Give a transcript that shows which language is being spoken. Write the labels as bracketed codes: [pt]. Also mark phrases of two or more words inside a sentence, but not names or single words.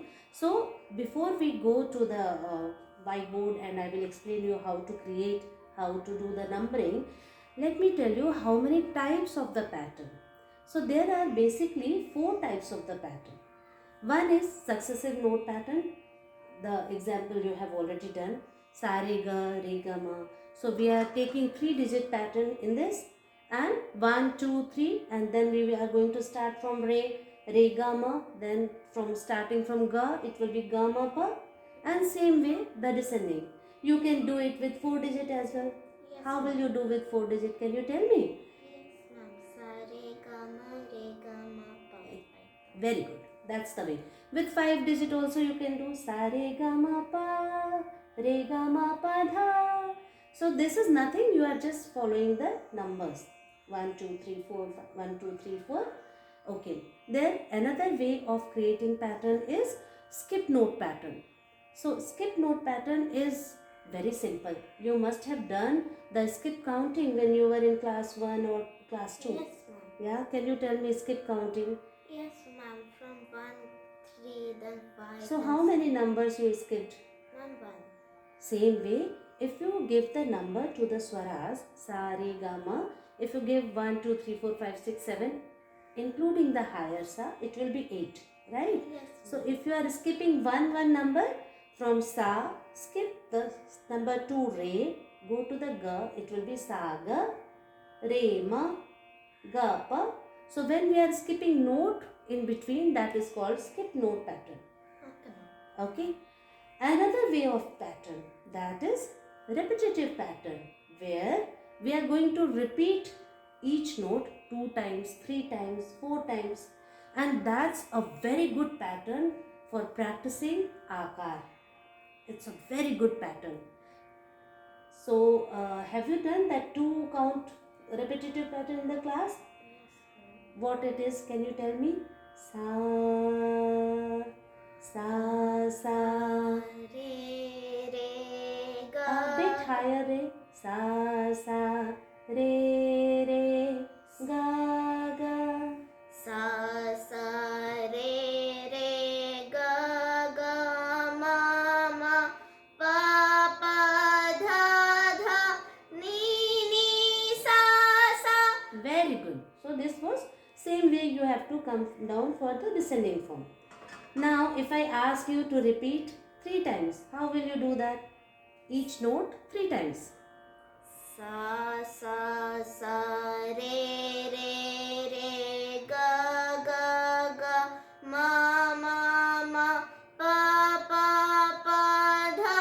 [en] So before we go to the whiteboard and I will explain you how to create, how to do the numbering, let me tell you how many types of the pattern. So there are basically 4 types of the pattern. One is successive note pattern. The example you have already done. [hi] Sa, re, ga, ma. [en] So we are taking 3-digit pattern in this, and 1, 2, 3, and then we are going to start from re, [hi] ga, ma. [en] Then from starting from ga, it will be ga, [hi] ma, pa, [en] and same way the descending. You can do it with 4-digit as well. Yes, How will ma'am. you do with 4-digit? Can you tell me? Yes, ma'am. [hi] Sa re ga ma pa. [en] Very good. That's the way. With 5-digit also you can do [hi] sa re ga ma pa re ga ma pa dha. [en] So this is nothing. You are just following the numbers. 1, 2, 3, 4, 5. 1, 2, 3, 4. Okay. Then another way of creating pattern is skip note pattern. So skip note pattern is very simple. You must have done the skip counting when you were in class 1 or class 2. Yes, ma'am. Yeah. Can you tell me skip counting? Yes, ma'am. From 1, 3, then 5. So then how many numbers you skipped? Ma'am, 1. Same way, if you give the number to the swaras, [hi] sa, re, ga, ma, [en] if you give 1, 2, 3, 4, 5, 6, 7, including the higher sa, it will be 8, right? Yes. So if you are skipping one number from sa, skip the number 2 re, go to the ga, it will be [hi] sa, ga, re, ma, ga, pa. [en] So when we are skipping note in between, that is called skip note pattern. Okay, ma'am. Okay. Another way of pattern, that is repetitive pattern, where we are going to repeat each note 2 times, 3 times, 4 times, and that's a very good pattern for practicing akar. It's a very good pattern. So have you done that 2 count repetitive pattern in the class? Yes, ma'am. What it is, can you tell me? [hi] Sa, sa, sa. Re ga. [en] A bit higher [hi] re. Sa, sa, re, ga, ga. Sa re ga ma pa dha ni sa. [en] Very good. So this was same way you have to come down for the descending form. Now if I ask you to repeat 3 times, how will you do that? Each note 3 times. [hi] Sa re ga ma pa